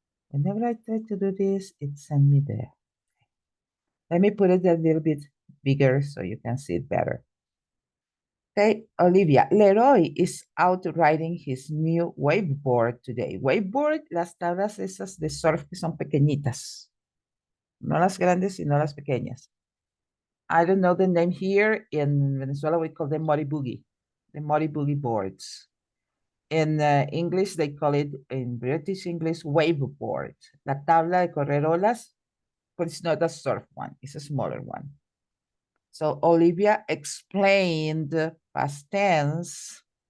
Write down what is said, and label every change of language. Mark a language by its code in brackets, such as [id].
[en] Whenever I try to do this, it sends me there. Let me put it a little bit bigger so you can see it better. Okay, Olivia, Leroy is out riding his new waveboard today. [es] Waveboard, las tablas esas de surf que son pequeñitas. No las grandes, sino las pequeñas. [en] I don't know the name here. In Venezuela, we call them Mori Boogie, the Mori Boogie boards. In English, they call it, in British English, waveboard. [es] La tabla de correr olas, [en] but it's not a surf one. It's a smaller one. So Olivia explained past tense.